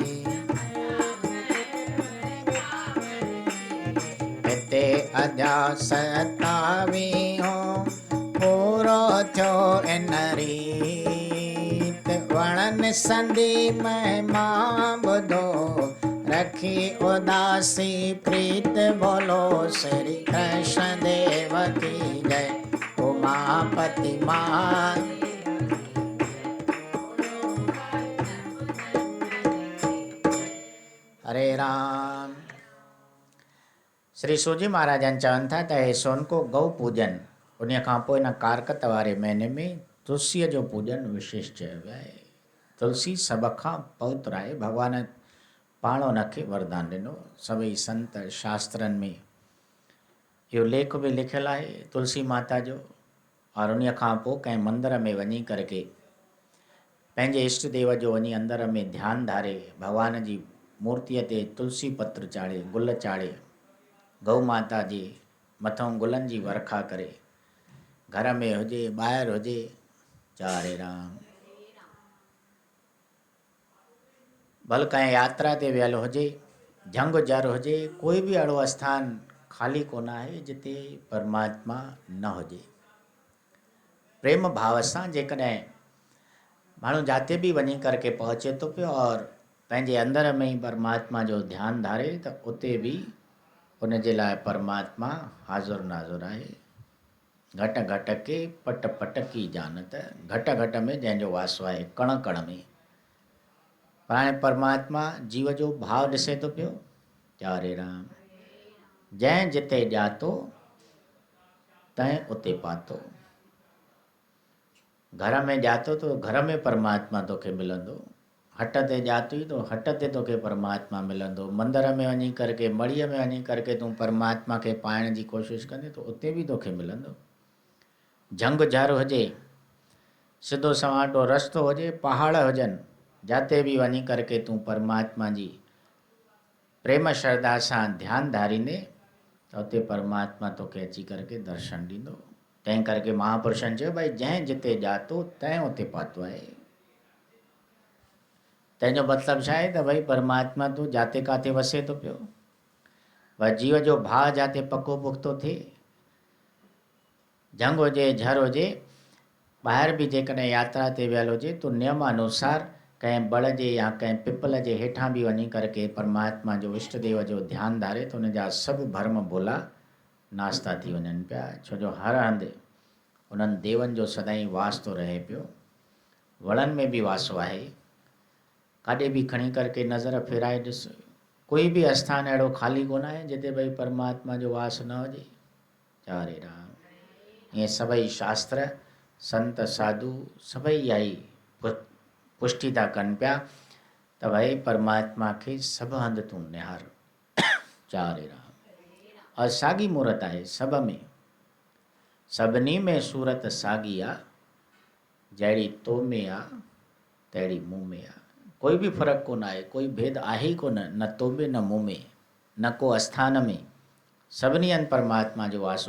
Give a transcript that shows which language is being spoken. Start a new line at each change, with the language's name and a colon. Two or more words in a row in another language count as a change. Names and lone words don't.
Sindhi: हिते अजा 27 पूरो थियो इन रीत, वणनि संधी महिमा ॿुधो, रखी उदासी प्रीत,
Hindi: बोलो श्री कृष्ण देव की जय,
Sindhi: उमापति मां। हरे राम। श्री सूजी महाराजन चवनि था त हे सोनको गौ पूजन, उन खां पोइ हिन कारकत वारे महीने में तुलसीअ जो पूजन विशेष चयो वियो आहे। तुलसी सभ खां पवित्र आहे, भॻवान पाण उनखे वरदान ॾिनो। सभई संत शास्त्रनि में इहो लेख बि लिखियलु आहे तुलसी माता जो। और उन खां पोइ कंहिं मंदर में वञी करके पंहिंजे इष्ट देव जो वञी अंदर में ध्यानु धारे, भॻवान जी मूर्तीअ ते तुलसी पत्र चाढ़े, गुल चाढ़े, गौ माता जे मथां गुलनि जी वर्खा करे, घर में हुजे ॿाहिरि हुजे, हरे राम। भल कंहिं यात्रा ते वियल हुजे, जंग जर हुजे, कोई बि अहिड़ो आस्थान ख़ाली कोन आहे जिते परमात्मा न हुजे। प्रेम भाव सां जेकॾहिं माण्हू जाते बि वञी करके पहुचे थो पियो और पंहिंजे अंदर में ई परमात्मा जो ध्यानु धारे, त उते बि उन जे लाइ परमात्मा हाज़ुर नाज़ुर आहे।
Hindi: घट घट के पट पट की जानत,
Sindhi: घट घट में जंहिंजो वासो आहे, कण कण में। पर हाणे परमात्मा जीव जो भाव ॾिसे थो पियो, हरे राम। जंहिं जिते ॼातो तंहिं उते पातो। घर में ॼातो तो घर में परमात्मा तोखे मिलंदो, हट ते ॼातई तो हट ते तोखे परमात्मा मिलंदो, मंदर में वञी करके, मढ़ीअ में वञी करके तूं परमात्मा खे पाइण जी कोशिशि कंदे तो उते बि तोखे मिलंदो। जंग जर हुजे, सिधो सवाटो रस्तो हुजे, पहाड़ हुजनि, जाते बि वञी करके तूं परमात्मा जी प्रेम श्रद्धा सां ध्यानु धारींदे त उते परमात्मा तोखे अची करके दर्शन ॾींदो। तंहिं करके महापुरुषनि चयो भई जंहिं जिते ॼातो तंहिं उते पातो आहे। तंहिंजो मतिलबु छा आहे त भई परमात्मा तूं जाते काथे वसे थो पियो, भई जीव जो भाव जाते पको पुख़्तो थिए, जंग हुजे झर हुजे, ॿाहिरि बि जेकॾहिं यात्रा ते वियल हुजे तो नियम अनुसार कंहिं बड़ जे या कंहिं पिपल जे हेठां बि वञी करके परमात्मा जो इष्ट देव जो ध्यानु धारे तो उनजा सभु भरम भुला नास्ता थी वञनि पिया। छो जो हर हंधि उन्हनि देवनि जो सदाईं वास थो रहे पियो, वणनि में बि वासो आहे। काॾे बि खणी करके नज़र फेराए ॾिस, कोई बि आस्थान अहिड़ो ख़ाली कोन आहे जिते भई परमात्मा जो वास न हुजे। हरे राम। ईअं सभई शास्त्र संत साधु सभई इहा ई पुष्टि था कनि पिया त भई परमात्मा खे सभु हंधि तूं निहार। हरे राम। और साॻी मूर्त आहे सभ में, सभिनी में सूरत साॻी आहे, जहिड़ी तो में आहे तहिड़ी मूं में आहे। कोई बि फ़र्क़ु कोन आहे, कोई भेद आहे ई कोन, न तो में न मूं में, न को आस्थान में, सभिनी हंधि परमात्मा जो वासो।